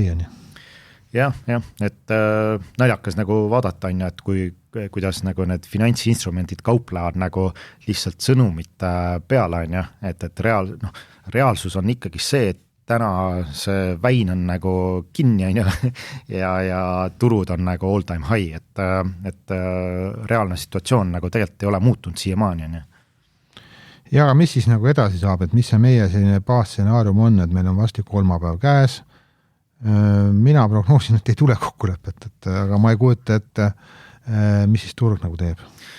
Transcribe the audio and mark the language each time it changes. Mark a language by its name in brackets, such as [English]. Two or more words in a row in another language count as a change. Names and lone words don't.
[Estonian] Jah, et naljakas nagu vaadata, et kuidas nagu need finantsinstrumendid kauplevad nagu lihtsalt sõnumit peale, et reaalsus on ikkagi see, et täna see väin on nagu kinni, ja turud on nagu [English] all time high, [Estonian] et reaalne situatsioon nagu tegelikult ei ole muutunud siiamaani. Ja aga mis siis nagu edasi saab, et mis see meie selline baasstsenaarium on, et meil on vasti kolmapäev käes, mina prognoosin, et ei tule kokkulepet, aga ma ei kujuta, et mis siis turg nagu teeb.